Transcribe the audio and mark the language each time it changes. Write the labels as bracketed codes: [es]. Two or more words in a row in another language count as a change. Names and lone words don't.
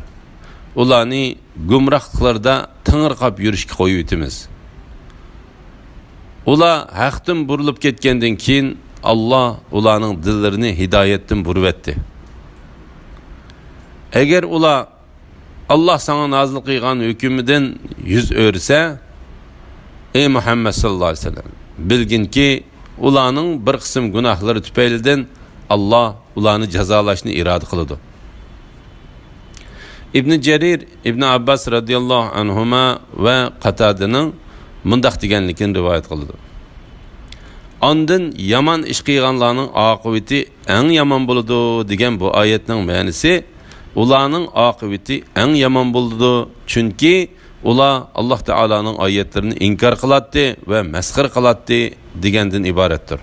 [uz] Ularni gumrohliklarda tingirqab yurishga qo'yib etimiz. Ular haqdan burilib ketgandan keyin Allah ularning dillarini hidoyatdan burib etdi. Agar ular Allah sana nazil qilgan hukmidan yüz o'rsa, ey Muhammed [ar] صلى الله عليه وسلم, [uz] bilginki ularning bir qism gunohlari tufaylidan Allah ularni jazolashni iroda qiladi. İbn Jarir, İbn Abbas [ar] رضي الله عنهما [uz] ve Qatadaning mundaq deganligini rivoyat qildi. Ondan yomon ish qilganlarning oqibati eng yomon bo'ladi degan bu oyatning ma'nosi, ularning oqibati eng yomon bo'ldi, chunki ular Alloh taolaning oyatlarini inkor qiladi va masxir qiladi degandan iboratdir.